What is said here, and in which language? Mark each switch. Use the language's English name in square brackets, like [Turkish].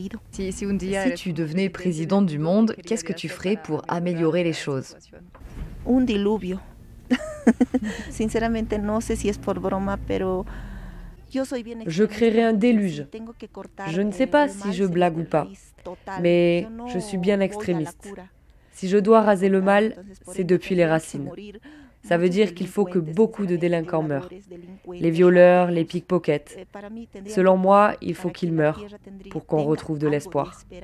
[French] Si tu devenais présidente du monde, qu'est-ce que tu ferais pour améliorer les choses? [Spanish] Un diluvio. Sinceramente, no sé si es por broma, pero [French] je créerai un déluge. Je ne sais pas si je blague ou pas, mais je suis bien extrémiste. Si je dois raser le mal, c'est depuis les racines. Ça veut dire qu'il faut que beaucoup de délinquants meurent. Les violeurs, les pickpockets. Selon moi, il faut qu'ils meurent pour qu'on retrouve de l'espoir.